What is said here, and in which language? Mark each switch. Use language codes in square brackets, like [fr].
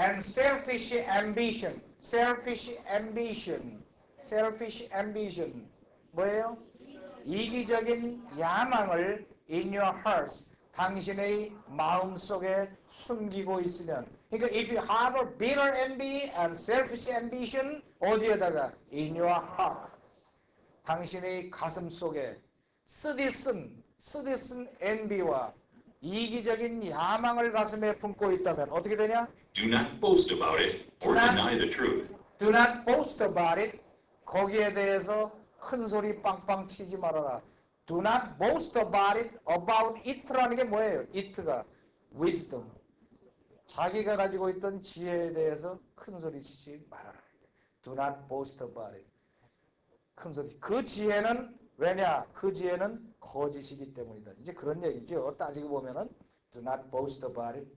[en] and selfish ambition, selfish ambition, selfish ambition [ko] 뭐예요? 이기적인 야망을 [en] in your hearts, [ko] 당신의 마음속에 숨기고 있으면, 그러니까 [en] if you harbor bitter envy and selfish ambition [ko] 어디에다가? [en] in your heart, [ko] 당신의 가슴 속에 쓰디쓴 envy와 이기적인 야망을 가슴에 품고 있다면 어떻게 되냐? [en] do not boast about it or Do not- deny the truth. Do not boast about it. [ko] 거기에 대해서 큰 소리 빵빵 치지 말아라. [en] Do not boast about it [ko] 라는 게 뭐예요? [en] it가 wisdom. [ko] 자기가 가지고 있던 지혜에 대해서 큰 소리 치지 말아라. [en] Do not boast about it. [ko] 큰 소리. 그 지혜는 왜냐? 그 지혜는 거짓이기 때문이다. 이제 그런 얘기죠. 따지고 보면은 [en] do not boast about it.